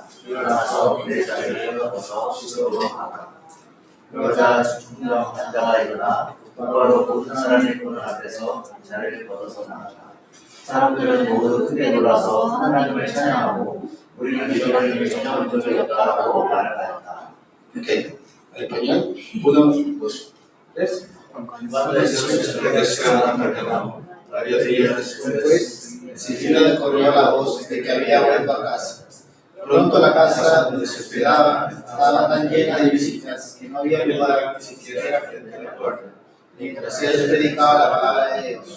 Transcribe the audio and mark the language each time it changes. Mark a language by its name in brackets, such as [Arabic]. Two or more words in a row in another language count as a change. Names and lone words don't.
[Korean] 일어나서 내 자리를 걷어서 씻으러 가라. 그러자 중풍병 환자가 일어나 곧바로 모든 사람의 보는 앞에서 자리를 걷어서 나갔다. 사람들은 모두 크게 놀라서 하나님을 찬양하고 우리는 이런 일을 전혀 본 적이 없다고 말을 하였다. [Spanish] Ok, en español, 1, 2, 3. Cuando Jesús se regresó a Capernaum, varios días después, enseguida corrió la voz de que había vuelto a casa. Pronto la casa donde se hospedaba estaba tan llena de visitas que no había lugar ni siquiera frente a la puerta, mientras él predicaba la palabra de Dios.